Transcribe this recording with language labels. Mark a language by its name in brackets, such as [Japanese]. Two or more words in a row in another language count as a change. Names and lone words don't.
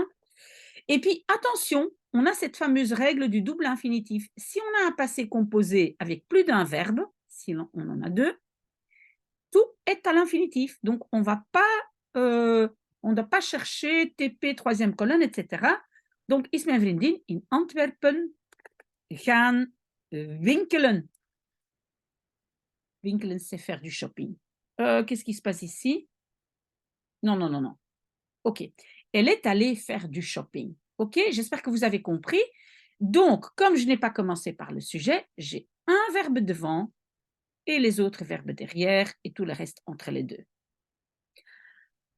[French] Et puis, attention, on a cette fameuse règle du double infinitif. Si on a un passé composé avec plus d'un verbe, si on en a 2, tout est à l'infinitif. Donc, on ne doit pas chercher TP, troisième colonne, etc. Donc, [Dutch] is mijn vriendin in Antwerpen gaan winkelen. Winkelen, [French] c'est faire du shopping. Qu'est-ce qui se passe ici? Non, non, non, non. OK. Elle est allée faire du shopping. OK? J'espère que vous avez compris. Donc, comme je n'ai pas commencé par le sujet, j'ai un verbe devant et les autres verbes derrière et tout le reste entre les deux.